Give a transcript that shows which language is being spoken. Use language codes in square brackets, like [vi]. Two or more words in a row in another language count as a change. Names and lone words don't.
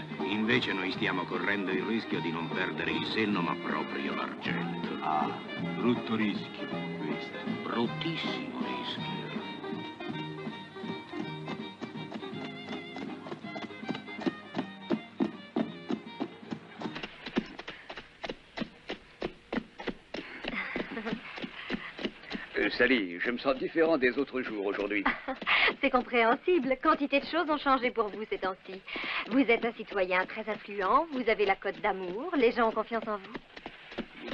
[it] Invece noi stiamo correndo il rischio di non perdere il senno, ma proprio l'argento. Ah, brutto rischio, questo. Bruttissimo rischio. [fr] Sally, je me sens différent des autres jours aujourd'hui. C'est compréhensible. Quantité de choses ont changé pour vous ces temps-ci. Vous êtes un citoyen très influent, vous avez la cote d'amour, les gens ont confiance en vous.